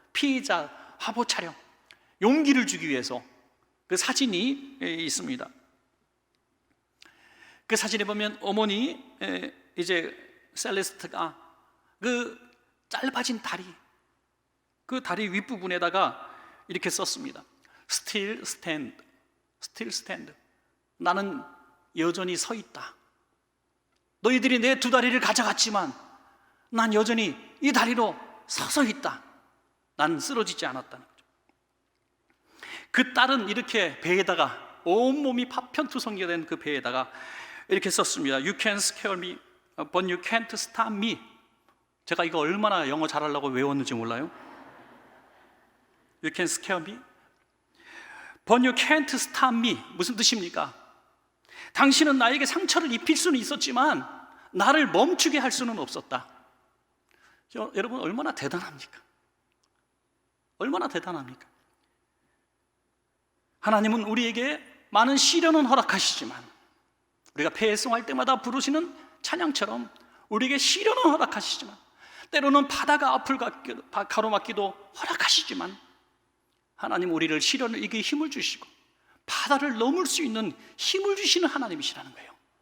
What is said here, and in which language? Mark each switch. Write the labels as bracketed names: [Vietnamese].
[Korean] 피해자 화보 촬영, 용기를 주기 위해서. 그 사진이 있습니다. 그 사진에 보면 어머니 이제 셀레스트가 그 짧아진 다리, 그 다리 윗부분에다가 이렇게 썼습니다. [English] Still stand, still stand. [Korean] 나는 여전히 서 있다. 너희들이 내 두 다리를 가져갔지만 난 여전히 이 다리로 서서 있다. 난 쓰러지지 않았다는 거죠. 그 딸은 이렇게 배에다가, 온몸이 파편투성이가 된 그 배에다가 이렇게 썼습니다. [English] You can scare me, but you can't stop me. [Korean] 제가 이거 얼마나 영어 잘하려고 외웠는지 몰라요? [English] You can scare me, but you can't stop me. [Korean] 무슨 뜻입니까? 당신은 나에게 상처를 입힐 수는 있었지만 나를 멈추게 할 수는 없었다. 여러분, 얼마나 대단합니까? 얼마나 대단합니까? 하나님은 우리에게 많은 시련은 허락하시지만, 우리가 패송할 때마다 부르시는 찬양처럼 우리에게 시련은 허락하시지만, 때로는 바다가 앞을 가로막기도 허락하시지만, 하나님 우리를 시련을 이기에 힘을 주시고 바다를 넘을 수 있는 힘을 주시는 하나님이시라는 거예요.